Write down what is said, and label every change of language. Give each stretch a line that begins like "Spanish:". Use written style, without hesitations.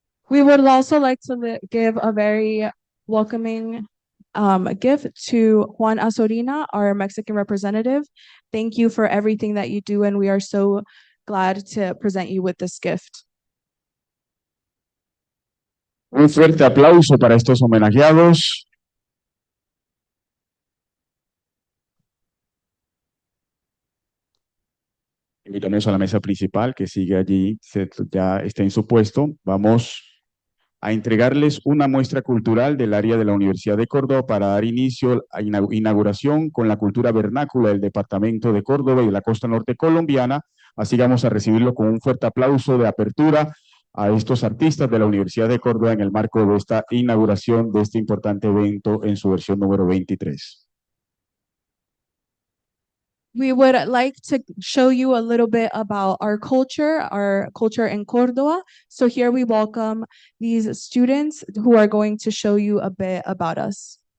English: We would also like to give a very welcoming gift to Juan Azorina, our Mexican representative. Thank you for everything that you do, and we are so glad to present you with this gift.
Spanish: Un fuerte aplauso para estos homenajeados. Invitamos a la mesa principal que sigue allí, ya está en su puesto. Vamos a entregarles una muestra cultural del área de la Universidad de Córdoba para dar inicio a inauguración con la cultura vernácula del departamento de Córdoba y de la costa norte colombiana. Así vamos a recibirlo con un fuerte aplauso de apertura a estos artistas de la Universidad de Córdoba en el marco de esta inauguración de este importante evento en su versión número 23.
English: We would like to show you a little bit about our culture in Córdoba. So here we welcome these students who are going to show you a bit about us.